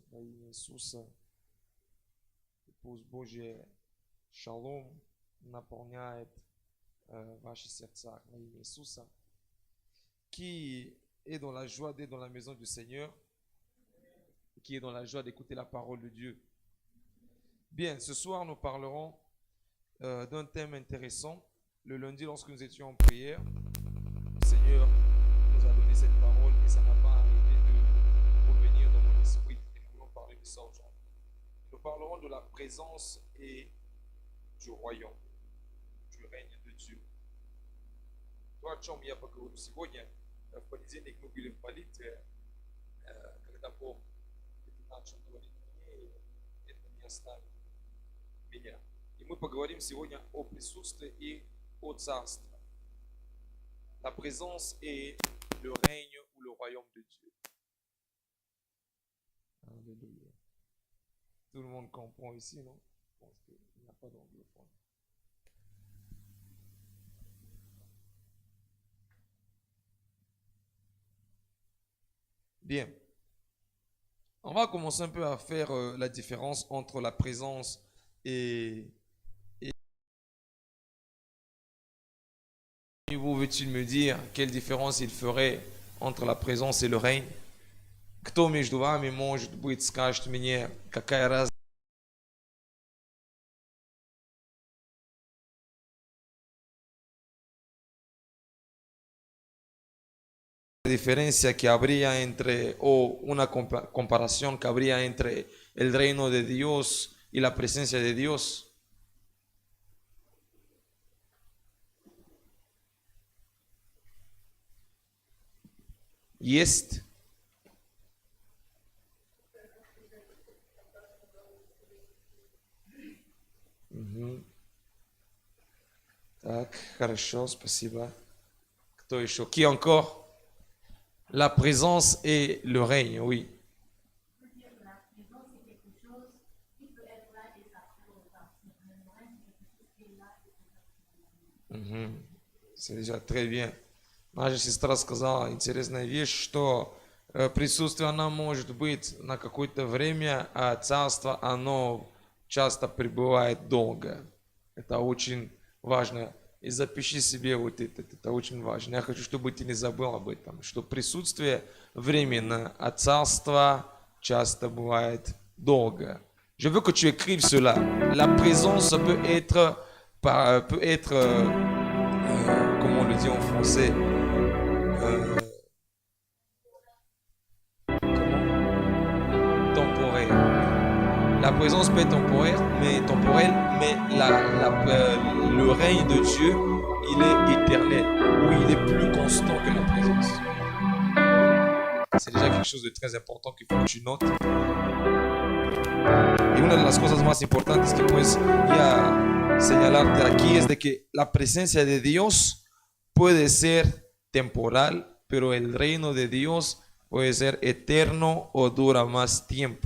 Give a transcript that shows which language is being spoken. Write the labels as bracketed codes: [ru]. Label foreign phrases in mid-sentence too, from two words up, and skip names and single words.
[ru] во имя Иисуса. И пусть Божье шалом наполняет ваши сердца во имя Иисуса. [fr] Qui est dans la joie d'être dans la maison du Seigneur, qui est dans la joie d'écouter la parole de Dieu. Bien, ce soir nous parlerons d'un thème intéressant. Le lundi, lorsque nous étions en prière, le Seigneur nous a donné cette parole et ça n'a pas arrêté de revenir dans mon esprit. Et nous voulons parler de ça aujourd'hui. Nous parlerons de la présence et du royaume, du règne de Dieu. [ru] То, о чем я поговорю сегодня, в понедельник мы были в молитве, когда Бог начал говорить мне, и это не оставит меня. И мы поговорим сегодня о присутствии и о царстве. [fr] La présence et le règne ou le royaume de Dieu. Alléluia. Tout le monde comprend ici, non? Je pense qu'il n'y a pas d'anglophone. Bien. On va commencer un peu à faire la différence entre la présence et vous veux-tu me dire quelle différence il ferait entre la présence et le règne? [ru] Кто между вами может быть, скажет мне, какая разница? [es] La diferencia que habría entre, o una comparación que habría entre el reino de Dios y la presencia de Dios. [ru] Есть. Так, хорошо, спасибо. Кто еще? [fr] Qui encore? La présence et le règne, oui. C'est déjà très bien. [ru] Наша сестра сказала интересную вещь, что присутствие оно может быть на какое-то время, а царство оно часто пребывает долго. Это очень важно. И запиши себе вот это очень важно. Я хочу, чтобы ты не забыл об этом, что присутствие временно, а царство часто бывает долго. [fr] Je veux que tu écrives cela. La présence peut être comment on le dit en français, temporaire. La présence peut être temporaire, mais le règne de Dieu, il est éternel, ou il est plus constant que la présence. C'est déjà quelque chose de très important qu'il faut que tu notes. [es] Y una de las cosas más importantes que puedes ya señalarte aquí es de que la presencia de Dios puede ser temporal, pero el reino de Dios puede ser eterno o dura más tiempo.